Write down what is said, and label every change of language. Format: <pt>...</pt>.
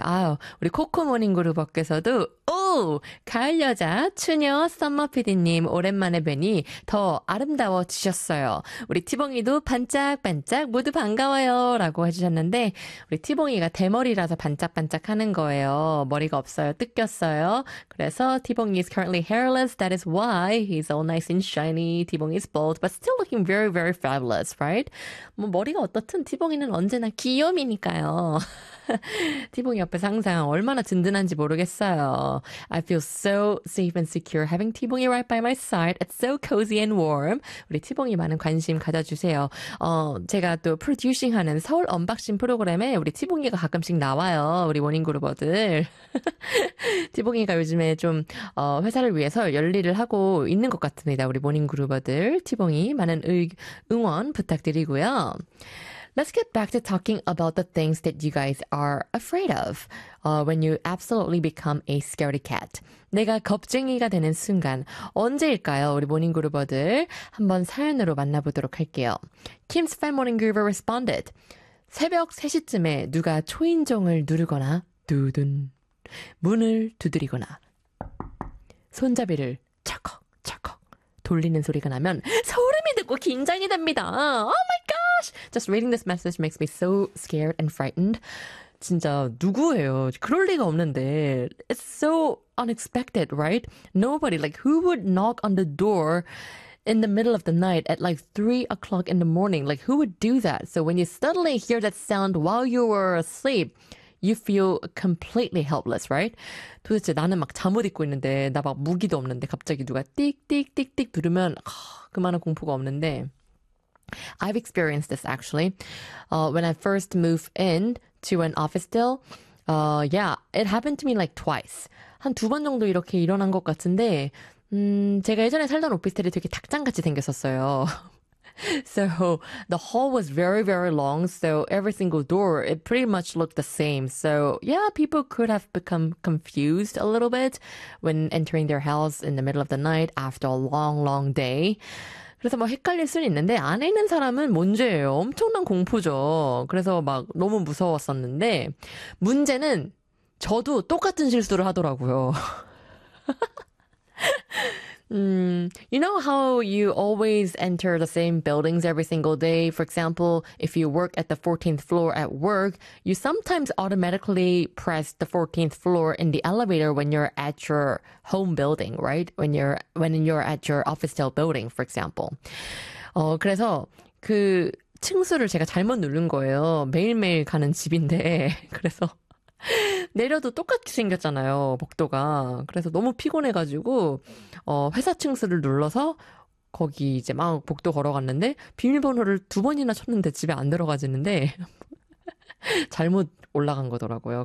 <ko>아우, 우리 코코 Morning Groover께서도, 오! 가을 여자, 추녀, 썸머 PD님, 오랜만에 뵈니 더 아름다워지셨어요. 우리 티봉이도 반짝반짝 모두 반가워요. 라고 해주셨는데, 우리 티봉이가 대머리라서 반짝반짝 하는 거예요. 머리가 없어요. 뜯겼어요. 그래서 티봉이</ko> <en>is currently hairless. That is why he's all nice and shiny. T-Bong is bald, but still looking very, very fabulous, right?</en> <ko>뭐 머리가 어떻든 T-Bong이는 언제나 귀염이니까요. T-Bong 옆에서 항상 얼마나 든든한지 모르겠어요.</ko> <en>I feel so safe and secure having T-Bong right by my side. It's so cozy and warm.</en> <ko>우리 T-Bong이 많은 관심 가져주세요. 제가 또 프로듀싱하는 서울 언박싱 프로그램에 우리 T-Bong이가 가끔씩 나와요. 우리 모닝 그룹어들. T-Bong이가 요즘에 좀 회사를 위해서 열일을 하고 있는 것 같습니다. 우리 모닝 그룹어들 T-Bong이 많은 응원 부탁드리고요.</ko> <en>Let's get back to talking about the things that you guys are afraid of when you absolutely become a scaredy cat.</en> <ko>내가 겁쟁이가 되는 순간 언제일까요? 우리 모닝 그룹어들 한번 사연으로 만나보도록 할게요.</ko> <en>Kim's fan morning groover responded.</en> <ko>새벽 3시쯤에 누가 초인종을 누르거나 두둔 문을 두드리거나 손잡이를 차컥 차컥 돌리는 소리가 나면 소름이 돋고 긴장이 됩니다.</ko> <en>Oh my god! Just reading this message makes me so scared and frightened.</en> <ko>진짜 누구예요? 그럴 리가 없는데.</ko> <en>It's so unexpected, right? Nobody, like, who would knock on the door in the middle of the night at, like, 3 o'clock in the morning? Like, who would do that? So when you suddenly hear that sound while you were asleep, you feel completely helpless, right?</en> <ko>도대체 나는 막 잠옷 입고 있는데, 나 막 무기도 없는데, 갑자기 누가 띡띡띡띡 누르면 그만한 공포가 없는데.</ko> <en>I've experienced this actually. When I first moved in to an office still, yeah, it happened to me like twice.</en> <ko>한 두 번 정도 이렇게 일어난 것 같은데, 제가 예전에 살던 오피스텔이 되게 닭장같이 생겼었어요.</ko> <en>So the hall was very, very long. So every single door, it pretty much looked the same. So yeah, people could have become confused a little bit when entering their house in the middle of the night after a long, long day.</en> <ko>그래서 뭐 헷갈릴 수는 있는데 안에 있는 사람은 문제예요. 엄청난 공포죠. 그래서 막 너무 무서웠었는데 문제는 저도 똑같은 실수를 하더라고요.</ko> <en>You know how you always enter the same buildings every single day? For example, if you work at the 14th floor at work, you sometimes automatically press the 14th floor in the elevator when you're at your home building, right? When you're at your office style building, for example.</en> <ko>그래서 그 층수를 제가 잘못 누른 거예요. 매일매일 가는 집인데. 그래서 내려도 똑같이 생겼잖아요, 복도가. 그래서 너무 피곤해가지고 회사 층수를 눌러서 거기 이제 막 복도 걸어갔는데 비밀번호를 두 번이나 쳤는데 집에 안 들어가지는데 잘못 올라간 거더라고요.</ko>